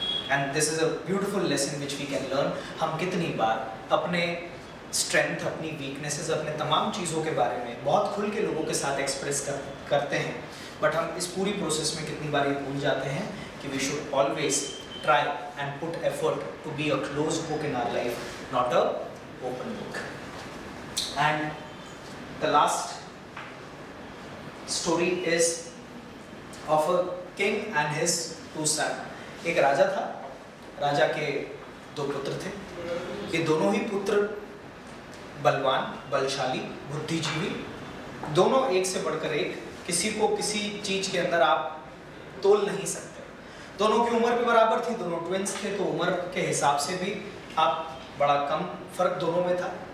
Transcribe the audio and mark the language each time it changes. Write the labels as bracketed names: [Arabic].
[English] And this is a beautiful lesson which we can learn. [Hindi] हम कितनी बार अपने strength, अपनी वीकनेसेस, अपने तमाम चीज़ों के बारे में बहुत खुल के लोगों के साथ एक्सप्रेस करते हैं, बट हम इस पूरी प्रोसेस में कितनी बार ये भूल जाते हैं कि [English] We should always try and put effort to be a closed book in our life, not a open book. And the last story is of a king and his 2 sons. [Hindi] एक राजा था, राजा के 2 पुत्र थे। ये दोनों ही पुत्र बलवान, बलशाली, बुद्धिजीवी, दोनों एक से बढ़कर एक, किसी को किसी चीज के अंदर आप तोल नहीं सकते। दोनों की उम्र भी बराबर थी, दोनों ट्विंस थे, तो उम्र के हिसाब से भी आप बड़ा कम फर्क दोनों में था।